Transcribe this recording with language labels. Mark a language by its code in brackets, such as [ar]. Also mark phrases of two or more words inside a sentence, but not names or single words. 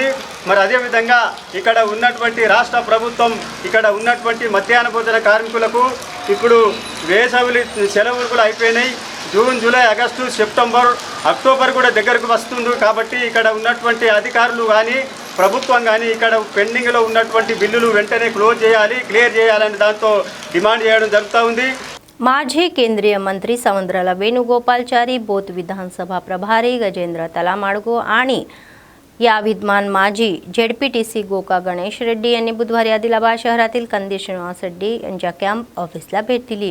[te] మరి అదేవిధంగా ఇక్కడ ఉన్నటువంటి రాష్ట్ర ప్రభుత్వం ఇక్కడ ఉన్నటువంటి మధ్యాహ్న భోజన కార్మికులకు ఇప్పుడు వేసవి సెలవులు కూడా అయిపోయినాయి। జూన్ జూలై ఆగస్టు సెప్టెంబర్ అక్టోబర్ కూడా దగ్గరకు వస్తుంది కాబట్టి ఇక్కడ ఉన్నటువంటి అధికారులు కానీ ప్రభుత్వం కానీ ఇక్కడ పెండింగ్లో ఉన్నటువంటి బిల్లులు వెంటనే క్లియర్ చేయాలని దాంతో డిమాండ్ చేయడం జరుగుతూ ఉంది। [mr] माजी केंद्रीय मंत्री समुद्राला वेणुगोपालचारी, बोथ विधानसभा प्रभारी गजेंद्र तलामाडगो आणि या विद्यमान माजी ZPTC गोका गणेश रेड्डी यांनी बुधवारी आदिलाबाद शहरातील कंदी श्रीनिवास रेड्डी यांच्या कॅम्प ऑफिसला भेट दिली।